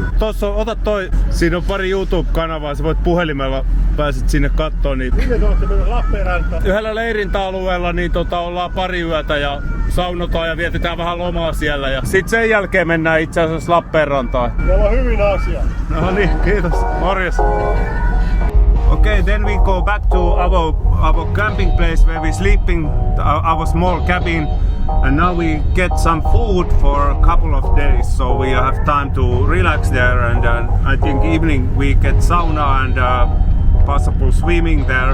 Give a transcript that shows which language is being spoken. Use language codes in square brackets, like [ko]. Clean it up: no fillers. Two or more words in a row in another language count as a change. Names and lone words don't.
[fi] Tossa ota toi, siinä on pari YouTube-kanavaa, sä voit puhelimella pääset sinne kattoon. Niin Minne te ootte mennä Lappeenrantaan? yhdellä leirintäalueella niin ollaan pari yötä ja saunotaan ja vietetään vähän lomaa siellä. Ja sit sen jälkeen mennään itse asiassa Lappeenrantaan. Meillä on hyvin asia. No niin, kiitos. Morjes. [en] Okay, then we go back to our camping place where we sleeping, our small cabin, and now we get some food for a couple of days, so we have time to relax there. And I think evening we get sauna and possible swimming there.